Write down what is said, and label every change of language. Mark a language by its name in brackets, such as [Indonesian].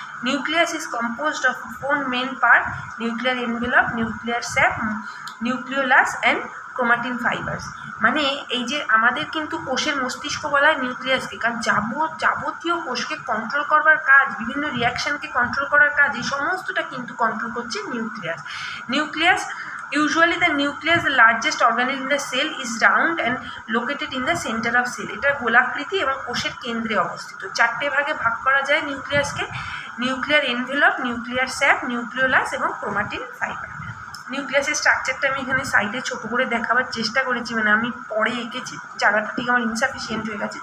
[English] Nucleus is composed of 4 main part: nuclear envelope, nuclear sap, nucleolus and chromatin fibres. [Bangla] মানে এই যে আমাদের কিন্তু কোষের মস্তিষ্ক বলা হয় নিউক্লিয়াসকে, কারণ যাবতীয় কোষকে কন্ট্রোল করবার কাজ, বিভিন্ন রিয়াকশানকে কন্ট্রোল করার কাজ, এই সমস্তটা কিন্তু কন্ট্রোল করছে nucleus. [English] Usually the nucleus, the largest organelle in the cell, is round and located in the center of cell। [Bangla] এটা গোলাকৃতি এবং কোষের কেন্দ্রে অবস্থিত। 4টে ভাগে ভাগ করা যায় নিউক্লিয়াসকে: nuclear envelope, nuclear sap, nucleolus এবং ক্রোমাটিন ফাইবার। নিউক্লিয়াসের স্ট্রাকচারটা আমি এখানে সাইডে ছোট করে দেখাবার চেষ্টা করেছি, মানে আমি পরে এঁকেছি, জায়গাটা ঠিক আমার ইনসাফিসিয়েন্ট হয়ে গেছে।